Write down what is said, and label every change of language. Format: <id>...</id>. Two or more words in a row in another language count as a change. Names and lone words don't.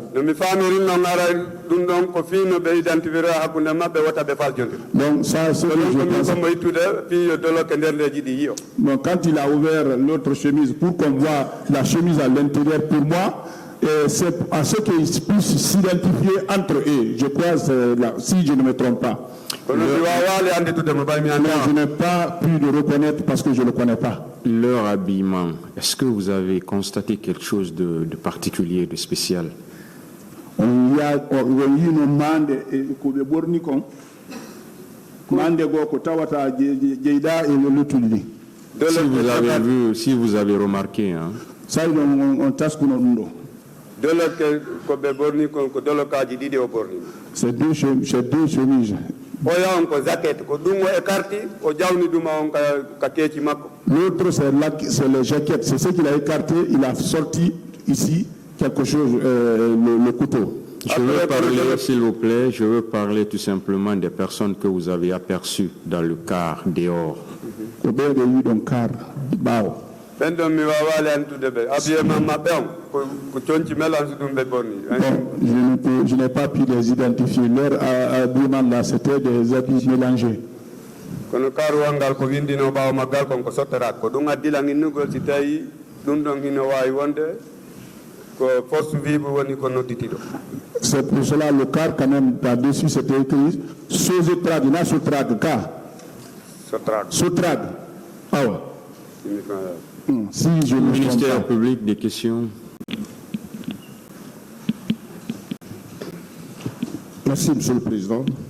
<ff>no mi faamirin noon ara ɗum ɗon ko fiino ɓe identifiera hakkunde maɓɓe wota ɓe faljondir.</ff> <fr>Donc ça, c'est ce que je pense.</fr> <ff>komo ittude fiyo doloke nder ndeji ɗi yiyo.</ff> <fr>Donc quand il a ouvert l'autre chemise pour qu'on voit la chemise à l'intérieur, pour moi, c'est à ce qu'ils puissent s'identifier entre eux. Je crois, si je ne me trompe pas.</fr> <ff>kono mi wawale anditude mo ɓay mi</ff> <fr>Mais je n'ai pas pu le reconnaître parce que je ne le connais pas. Leur habillement, est-ce que vous avez constaté quelque chose de particulier, de spécial?</fr> <ff>On y a yino mande ko ɓe ɓorni kon mande go ko tawata jeyda e lutulli.</ff> <fr>Si vous avez remarqué, hein.</fr> <ff>Ça on taskuno ɗum ɗo. doloke ko ɓe ɓorni kon ko dolokaji ɗiɗi o ɓorni.</ff> <fr>C'est deux chemises.</fr> <ff>oya on ko jacket ko ɗum o écarti o jawni ɗuma on ka keeci makko.</ff> <fr>L'autre c'est les jaquettes, c'est ce qu'il a écarté, il a sorti ici quelque chose, le couteau. Je veux parler, s'il vous plaît, je veux parler tout simplement des personnes que vous avez aperçues dans le car dehors.</fr> <ff>ɓen ɗon mi wawale antude ɓe habillement maɓɓe on ko coñci mélange ɗum ɓe ɓorni.</ff> <fr>Je n'ai pas pu les identifier. Leur habillement là, c'était des habits mélangés.</fr> <ff>kono karuwal ngal ko windino ɓawo maggal kon ko sottorat ko ɗum addila ginnugol si tawi ɗum ɗon hino wawi wonde ko</ff> <fr>force vive</fr> <ff>woni ko nodditiɗo.</ff> <fr>C'est pour cela le car quand même par-dessus c'était écrit Sotrag, il y a Sotrag car. Sotrag. Ah ouais. Si je me Ministère public, des questions. Merci, Monsieur le Président.</fr>